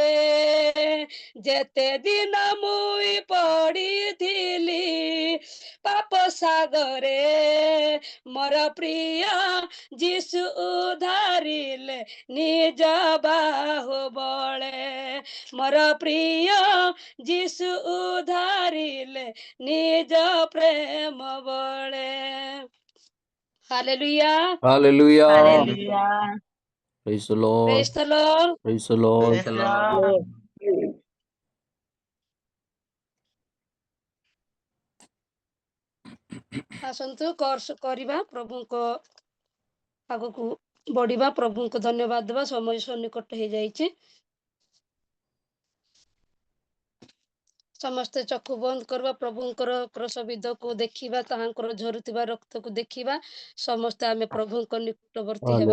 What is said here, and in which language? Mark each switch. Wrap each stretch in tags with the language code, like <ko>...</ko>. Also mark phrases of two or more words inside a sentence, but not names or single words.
<or>ଯେତେ ଦିନ ମୁଇଁ ପଡ଼ିଥିଲି ପାପ ସାଗରେ ମୋର ପ୍ରିୟ ଯୀଶୁ ଉଦ୍ଧାରିଲେ ନିଜ ବାହୁବଳେ ମୋର ପ୍ରିୟ ଯୀଶୁ ଉଦ୍ଧାରିଲେ ନିଜ ପ୍ରେମ ବଳେ ହାଲେଲୁୟା</or> <en>Hallelujah. Hallelujah. Praise the Lord. Praise the Lord Praise the Lord. Praise the Lord.</en> <or>ଆସନ୍ତୁ କୋର୍ସ କରିବା ପ୍ରଭୁଙ୍କ ଆଗକୁ ବଢିବା ପ୍ରଭୁଙ୍କୁ ଧନ୍ୟବାଦ ଦେବା ସମୟ ସନ୍ନିକଟ ହେଇଯାଇଛି ସମସ୍ତେ ଚକ୍ଷୁ ବନ୍ଦ କରିବା ପ୍ରଭୁଙ୍କର କ୍ରସବିଧକୁ ଦେଖିବା ତାହାଙ୍କର ଝରୁଥିବା ରକ୍ତକୁ ଦେଖିବା ସମସ୍ତେ ଆମେ ପ୍ରଭୁଙ୍କ ନିକଟବର୍ତ୍ତୀ ହେବା</or>